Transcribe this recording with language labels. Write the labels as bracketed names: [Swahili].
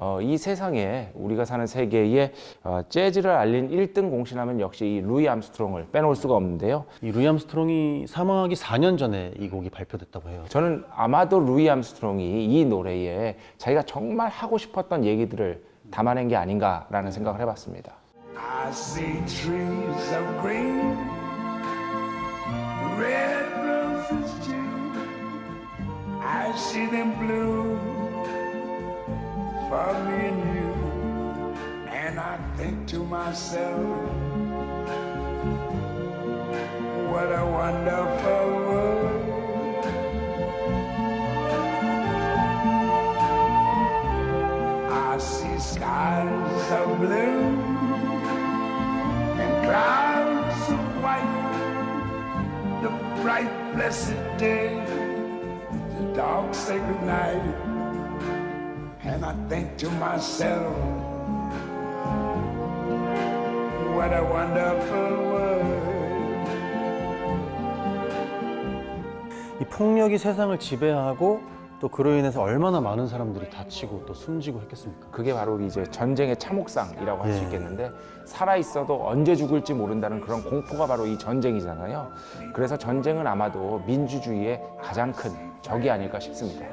[Korean] 이 세상에 우리가 사는 세계에 재즈를 알린 1등 공신하면 역시 이 루이 암스트롱을 빼놓을 수가 없는데요. 이 루이 암스트롱이 사망하기 4년 전에 이 곡이 발표됐다고 해요. 저는 아마도 루이 암스트롱이 이 노래에 자기가 정말 하고 싶었던 얘기들을 담아낸 게 아닌가라는 생각을 해봤습니다. [English] I see trees of green, red roses too. I see them bloom for me and you. And I think to myself, what a wonderful world. I see skies of blue and clouds of white, the bright blessed day, the dark sacred night. And I think to myself, what a wonderful world. [Korean] 이 폭력이 세상을 지배하고 또 그로 인해서 얼마나 많은 사람들이 다치고 또 숨지고 했겠습니까? 그게 바로 이제 전쟁의 참혹상이라고 할 수 예. 있겠는데 살아 있어도 언제 죽을지 모른다는 그런 공포가 바로 이 전쟁이잖아요. 그래서 전쟁은 아마도 민주주의의 가장 큰 적이 아닐까 싶습니다.